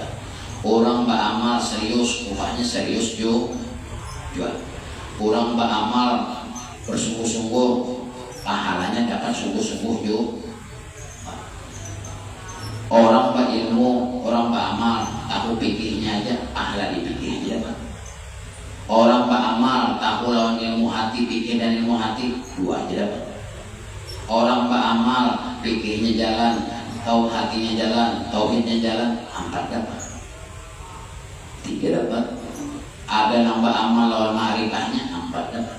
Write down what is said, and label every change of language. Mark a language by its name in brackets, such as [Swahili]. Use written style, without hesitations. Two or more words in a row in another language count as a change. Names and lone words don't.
[Banjar] Orang beramal serius, upahnya serius juga. Orang beramal bersungguh-sungguh, pahalanya dapat sungguh-sungguh juga. Orang berilmu, orang beramal, tahu pikirnya aja, pahala dipikirnya Pak. Orang beramal, tahu lawan ilmu hati, pikir dan ilmu hati, 2 aja dapat. Orang beramal, pikirnya jalan, tahu hatinya jalan, tauhidnya jalan, 4 dapat. 3 dapat. Ada yang beramal lawan ma'rifahnya, 4 dapat.